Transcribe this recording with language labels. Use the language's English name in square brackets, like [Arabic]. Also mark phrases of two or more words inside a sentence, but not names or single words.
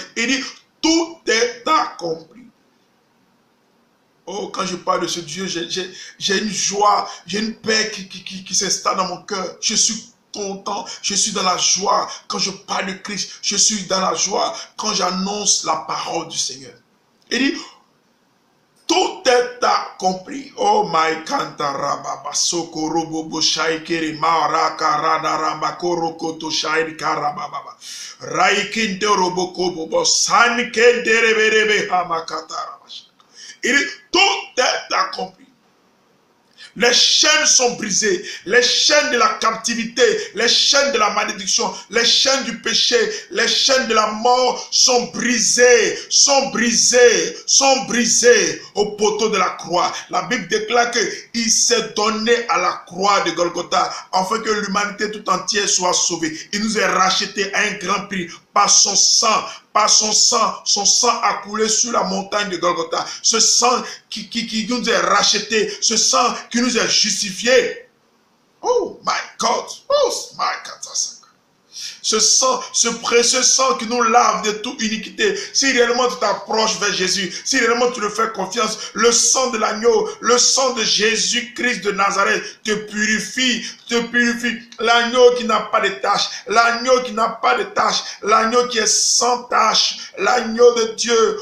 [French] Il dit, tout est accompli. Oh, quand je parle de ce Dieu, j'ai une joie, j'ai une paix qui s'installe dans mon cœur. Je suis content, je suis dans la joie. Quand je parle de Christ, je suis dans la joie. Quand j'annonce la parole du Seigneur. Il dit, tout est accompli. Oh my kantarababa sokorobobo shaikere marakarada korokoto shairi karababa raikinte roboko bobo sankendereberebe hamakatarabash. Il dit tout est accompli. Les chaînes sont brisées, les chaînes de la captivité, les chaînes de la malédiction, les chaînes du péché, les chaînes de la mort sont brisées, sont brisées, sont brisées au poteau de la croix. La Bible déclare qu'il s'est donné à la croix de Golgotha afin que l'humanité tout entière soit sauvée. Il nous a rachetés à un grand prix par son sang. Par son sang a coulé sur la montagne de Golgotha. Ce sang qui nous a rachetés, ce sang qui nous a justifiés. [English] Oh my God, oh my God. [French] ce précieux sang qui nous lave de toute iniquité. Si réellement tu t'approches vers Jésus, si réellement tu le fais confiance, le sang de l'agneau, le sang de Jésus-Christ de Nazareth te purifie, te purifie. L'agneau qui n'a pas de tache, l'agneau qui n'a pas de tache, l'agneau qui est sans tache, l'agneau de Dieu.